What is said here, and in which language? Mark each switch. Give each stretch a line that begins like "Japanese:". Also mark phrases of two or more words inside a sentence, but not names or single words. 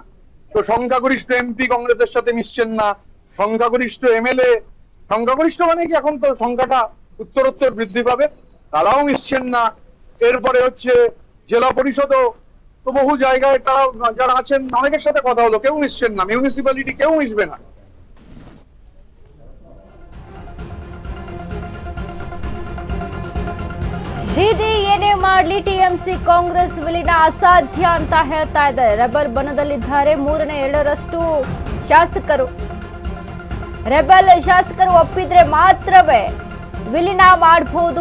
Bangla: তো সংখ্যাগরিষ্ঠ এমপি কংগ্রেসের সাথে মিশছেন না, সংখ্যাগরিষ্ঠ এমএলএ, সংখ্যাগরিষ্ঠ মানে কি এখন তো সংখ্যাটা উত্তরোত্তর বৃদ্ধি পাবে, তারাও মিশছেন না। এরপরে হচ্ছে জেলা পরিষদও তো বহু জায়গায় তারা যারা আছেন অনেকের সাথে কথা হলো, কেউ মিশছেন না, মিউনিসিপ্যালিটি কেউ মিশবে না।
Kannada: ದೀದಿ ಏನೇ ಮಾಡ್ಲಿ ಟಿಎಂಸಿ ಕಾಂಗ್ರೆಸ್ ವಿಲೀನ ಅಸಾಧ್ಯ ಅಂತ ಹೇಳ್ತಾ ಇದ್ದಾರೆ. ರೆಬಲ್ ಬಣದಲ್ಲಿದ್ದಾರೆ 2/3 ಶಾಸಕರು. ರೆಬಲ್ ಶಾಸಕರು ಒಪ್ಪಿದ್ರೆ ಮಾತ್ರವೇ ವಿಲೀನ ಮಾಡಬಹುದು.